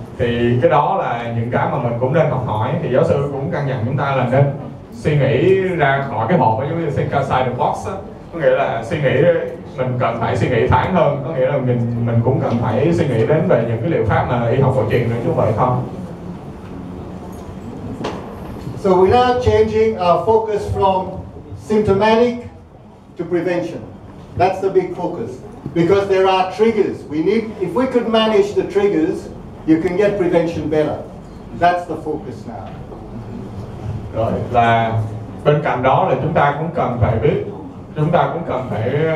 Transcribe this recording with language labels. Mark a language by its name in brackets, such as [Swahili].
[Vietnamese] Thì cái đó là những cái mà mình cũng nên học hỏi. Thì giáo sư cũng căn dặn chúng ta là nên suy nghĩ ra khỏi cái hộp, giống như [English] think outside the box [Vietnamese] á. Có nghĩa là mình cần phải suy nghĩ thoáng hơn, có nghĩa là mình cũng cần phải suy nghĩ đến về những cái liệu pháp mà y học cổ truyền nữa chứ không phải không. [English] So we're now changing our focus from symptomatic to prevention. That's the big focus. Because there are triggers. If we could manage the triggers, you can get prevention better. That's the focus now. [Vietnamese] Rồi là bên cạnh đó là chúng ta cũng cần phải biết, chúng ta cũng cần phải